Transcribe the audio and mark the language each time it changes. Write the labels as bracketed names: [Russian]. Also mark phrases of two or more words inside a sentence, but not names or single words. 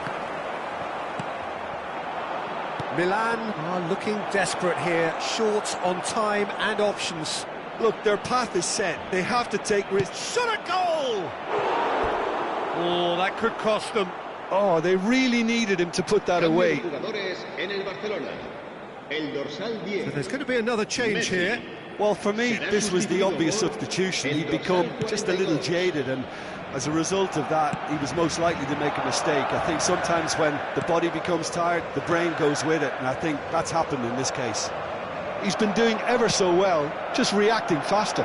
[English] Milan are looking desperate here, short on time and options. Look, their path is set. They have to take risks. Shot a goal! Oh, that could cost them. Oh, they really needed him to put that away. [Spanish] Jugadores en el Barcelona. El dorsal 10. [English] So there's going to be another change here. Well, for me, this was the obvious substitution. He'd become just a little jaded, and as a result of that, he was most likely to make a mistake. I think sometimes when the body becomes tired, the brain goes with it, and I think that's happened in this case. He's been doing ever so well, just reacting faster.